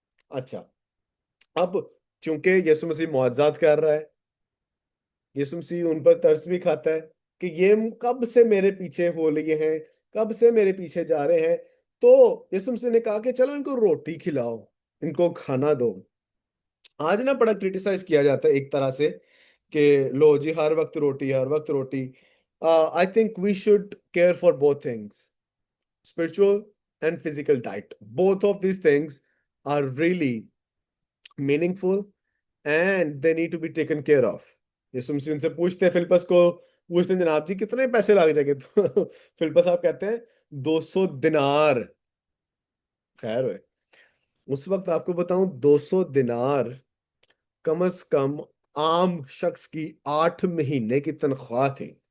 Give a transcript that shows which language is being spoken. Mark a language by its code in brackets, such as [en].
[hi] अच्छा, अब चूंकि यीशु मसीह मुआजात कर रहा है, यीशु मसीह उन पर तरस भी खाता है कि ये कब से मेरे पीछे हो लिए हैं, कब से मेरे पीछे जा रहे हैं। तो यीशु मसीह ने कहा कि चलो इनको रोटी खिलाओ, इनको खाना दो। आज ना बड़ा क्रिटिसाइज किया जाता है एक तरह से कि लो जी, हर वक्त रोटी, हर वक्त रोटी। [en] I think we should care for both things. spiritual and physical diet. Both of these things are really meaningful and they need to be taken care of. [hi] यीशु मसीह उनसे पूछते हैं, फिलिपस को पूछते हैं, जनाब जी कितने पैसे लग जाएंगे? तो फिलिपस आप कहते हैं 200 दिनार। खैर है, उस वक्त आपको बताऊं 200 दिनार कम से कम आम शख्स की 8 महीने की तनख्वाह थी।